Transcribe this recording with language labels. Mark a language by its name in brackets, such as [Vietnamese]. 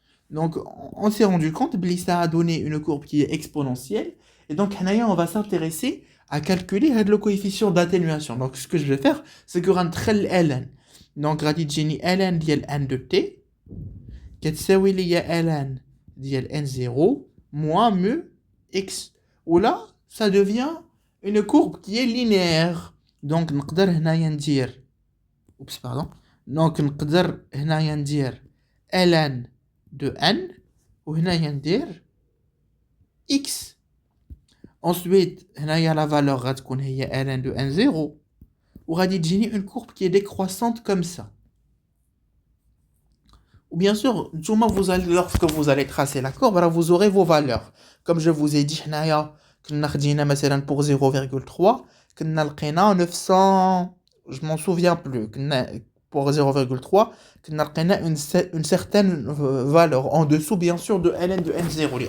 [French] Donc on s'est rendu compte que ça a donné une courbe qui est exponentielle et donc on va s'intéresser à calculer le coefficient d'atténuation. Donc ce que je vais faire c'est que rentrer ln. Donc [Arabic] غادي تجيني [French] ln [Arabic] ديال [French] n de t [Arabic] كتساوي ليا [French] ln [Arabic] ديال [French] n0 moins mu x. Ou là ça devient une courbe qui est linéaire. [Arabic] Donc نقدر هنايا ندير donc نقدر هنايا ندير [French] ln de n [Arabic] وهنايا ندير x. [French] Ensuite [Arabic] هنايا [French] la valeur [Arabic] غتكون هي [French] ln de n0 [Arabic] وغادي تجيني [French] une courbe qui est décroissante comme ça. Ou bien sûr, lorsque vous allez tracer la courbe, alors vous aurez vos valeurs. Comme je vous ai dit, pour 0.3, [Arabic] كنا لقينا [French] 900, je m'en souviens plus, pour 0.3, [Arabic] كنا لقينا [French] une certaine valeur en dessous, bien sûr, de ln de n0.